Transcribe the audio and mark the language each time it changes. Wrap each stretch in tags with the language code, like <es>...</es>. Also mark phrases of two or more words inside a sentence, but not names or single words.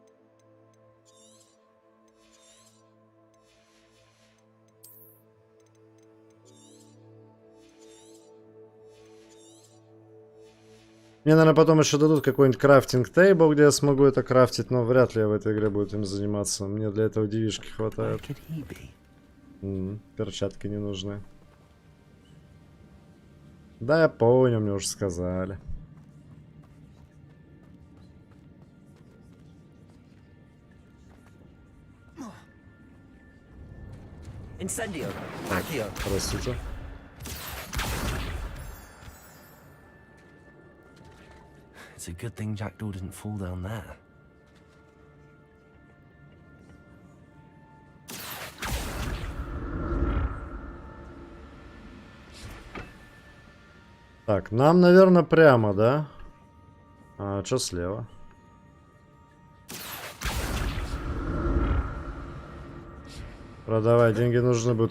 <ru>Мне, наверное, потом еще дадут какой-нибудь</ru> <en>crafting table,</en> <ru>где я смогу это крафтить, но вряд ли я в этой игре буду им заниматься. Мне для этого девишки хватает. Перчатки не нужны. Да, я понял, мне уже сказали. Incendio. Accio. Простите.</ru> <en>It's a good thing Jackdaw didn't fall down there.</en> <ru>Так, нам, наверное, прямо, да? А что слева? Продавай, деньги нужны будут.</ru>